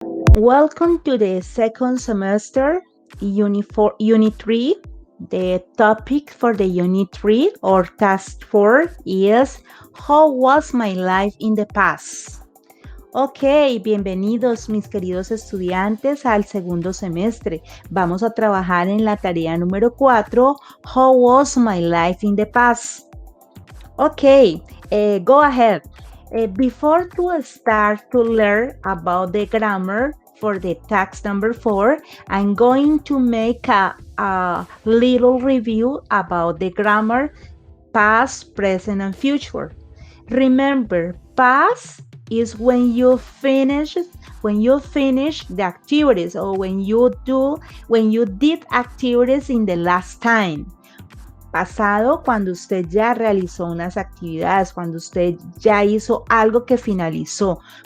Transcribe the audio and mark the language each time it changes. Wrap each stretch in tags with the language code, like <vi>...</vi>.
<en>Welcome to the second semester, Unit 3. The topic for the Unit 3 or Task 4 is How was my life in the past?</en> <es>Ok, bienvenidos mis queridos estudiantes al segundo semestre. Vamos a trabajar en la tarea número 4,</es> <en>How was my life in the past? Ok, go ahead. Before to start to learn about the grammar for the task number 4, I'm going to make a little review about the grammar past, present, and future. Remember, past is when you finish the activities or when you did activities in the last time.</en> <es>Pasado, cuando usted ya realizó unas actividades, cuando usted ya hizo algo que finalizó.</es>